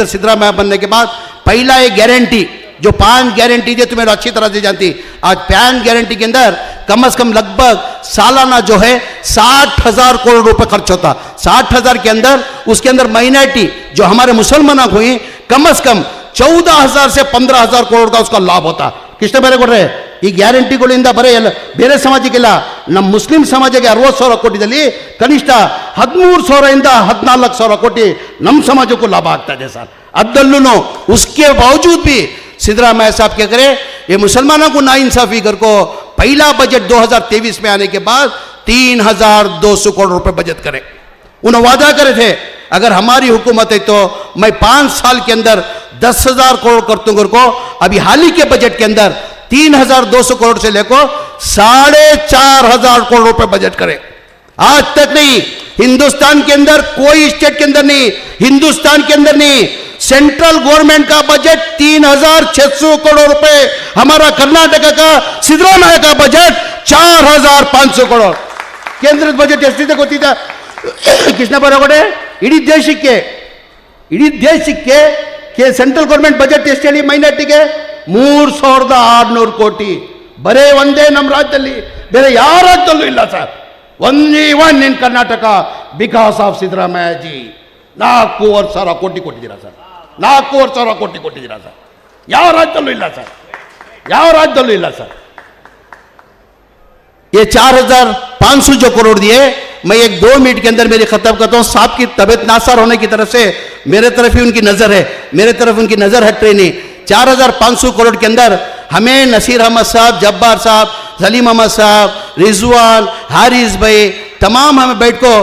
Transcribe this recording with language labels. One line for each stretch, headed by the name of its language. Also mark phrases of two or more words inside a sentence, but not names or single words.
Hindi: सिद्धरामैया बनने के बाद पहला एक गारंटी जो 5 गारंटी थे तुम्हें अच्छी तरह से जानती आज 5 गारंटी के अंदर कम से कम लगभग सालाना जो है 60,000 करोड़ रुपए खर्च होता 60,000 के अंदर उसके अंदर माइनॉरिटी जो हमारे मुसलमान हुई कम से कम 14,000 से 15,000 करोड़ का उसका लाभ होता किसने
Kannada: ಬೇರೆ ಕೊಡ್ರೆ ಈ ಗ್ಯಾರಂಟಿಗಳಿಂದ ಬರೇ ಬೇರೆ ಸಮಾಜಕ್ಕಿಲ್ಲ ನಮ್ಮ ಮುಸ್ಲಿಂ ಸಮಾಜಕ್ಕೆ 60,000 ಕೋಟಿದಲ್ಲಿ ಕನಿಷ್ಠ 13,000 ಇಂದ 14,000 ಕೋಟಿ ನಮ್ಮ ಸಮಾಜಕ್ಕೂ ಲಾಭ ಆಗ್ತಾ ಇದೆ ಸರ್ ಅದ್ದಲ್ಲೂ
Hindi: उसके बावजूद भी सिद्धरामैया साहब क्या करे ये मुसलमानों को नाइंसाफी कर को पहला बजट 2023 में आने के बाद 3,200 करोड़ रुपए बजट करे उन्होंने वादा करे थे अगर हमारी हुकूमत है तो मैं 5 साल के अंदर 10,000 करोड़ कर दूंगा को अभी हाल ही के बजट के अंदर 3,200 करोड़ से लेकर 4,500 करोड़ रुपए बजट करे आज तक नहीं हिंदुस्तान के अंदर कोई स्टेट के अंदर नहीं हिंदुस्तान के अंदर नहीं
English: central government
Hindi: का बजट 3,600 करोड़ रुपए हमारा कर्नाटक का सिद्धरामैया का बजट 4,500 करोड़ केंद्र बजट
Kannada: ಎಷ್ಟಿದೆ ಗೊತ್ತಿದೆ ಕೃಷ್ಣ ಬರಗೋಡೆ ಇಡೀ ದೇಶಕ್ಕೆ
English: central government budget
Kannada: ಎಷ್ಟು ಹೇಳಿ ಮೈನಾರಿಟಿಗೆ 3,600 ಕೋಟಿ ಬರೇ ಒಂದೇ ನಮ್ಮ ರಾಜ್ಯದಲ್ಲಿ ಬೇರೆ ಯಾವ ರಾಜ್ಯದಲ್ಲೂ ಇಲ್ಲ ಸರ್
English: only one in Karnataka because of Siddaramaiah ji
Kannada: 4,000 ಕೋಟಿ ಕೊಟ್ಟಿದ್ದೀರಾ ಸರ್ 4,000 ಕೋಟಿ ಕೊಟ್ಟಿದ್ದೀರಾ ಸರ್ ಯಾವ ರಾಜ್ಯದಲ್ಲೂ ಇಲ್ಲ ಸರ್
Hindi: ये 4,500 जो करोड़ दिए मैं 1-2 मिनट के अंदर मेरी खत्म करता हूँ साहब की तबीयत नासार होने की तरफ से मेरे तरफ ही उनकी नज़र है मेरे तरफ उनकी नज़र हट नहीं 4,500 करोड़ के अंदर हमें नसीर अहमद साहब जब्बार साहब सलीम अहमद साहब रिजवान हारिस भाई तमाम हमें बैठ को